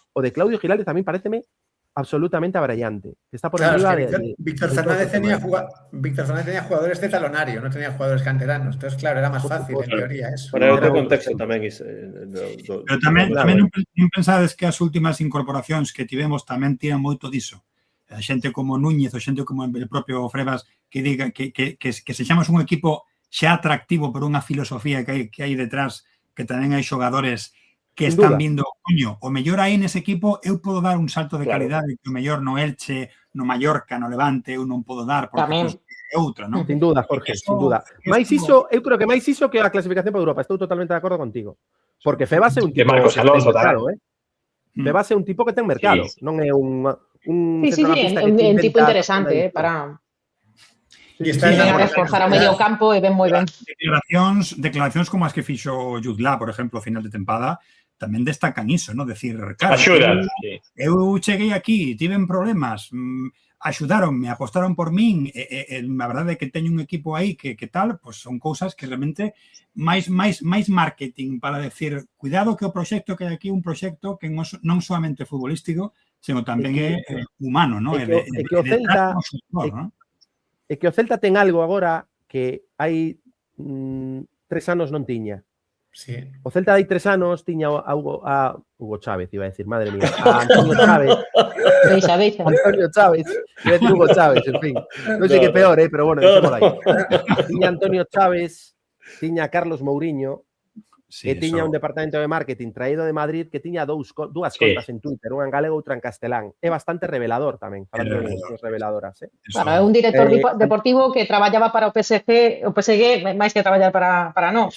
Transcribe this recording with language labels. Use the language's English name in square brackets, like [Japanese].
[Galician] O de Claudio Giraldez tamén pareceme absolutamente abrallante. Que está por encima [Spanish] Víctor Fernández tenía jugadores de talonario, no tenía jugadores canteranos. Entonces, claro, era máis fácil, en teoría, eso. [Galician] Para outro contexto tamén. Pero tamén non pensades que as últimas incorporacións que tivemos tamén tiran moito diso. A xente como Núñez, ou xente como o propio Frebas, que diga que sexamos un equipo xa atractivo por unha filosofía que hai detrás, que tamén hai xogadores que están vindo, coño, o mellor aí nese equipo eu podo dar un salto de calidade que o mellor no Elche, no Mallorca, no Levante eu non podo dar, porque é outra, non? [Spanish] Sin duda, Jorge, sin duda. [Galician] Mais iso, eu creo que máis iso que a clasificación para Europa, estou totalmente de acordo contigo. Porque Febas é un tipo que ten mercado, Febas é un tipo que ten mercado, non é un centrocampista que un tipo interesante, para... E está a reforzar o medio campo e ven moi ben. Declaracións como as que fixo Jutla, por exemplo, ao final de tempada, tamén destacan iso, non? [Spanish] Decir, claro, [Galician] eu cheguei aquí, tiven problemas, axudaronme, apostaron por min, a verdade é que teño un equipo aí que tal, pois son cousas que realmente máis marketing para decir, cuidado que o proxecto que hai aquí un proxecto que non soamente futbolístico, senón tamén é humano, non? É que o Celta é que o Celta ten algo agora que hai 3 anos non tiña. [Spanish] Sí. [Galician] O Celta hai 3 anos tiña a Hugo Chávez, [Spanish] iba a decir, madre mía, [Galician] a Antonio Chávez. [Spanish] Antonio Chávez, iba a decir Hugo Chávez, en fin. [Galician] Non sei que peor, pero bueno, deixemos aí. Tiña Antonio Chávez, tiña Carlos Mourinho, que tiña un departamento de marketing traído de Madrid que tiña dúas contas en Twitter, unha en galego e outra en castelán. É bastante revelador tamén, falando de reveladoras. Claro, é un director deportivo que traballaba para o PSG máis que traballar para nós.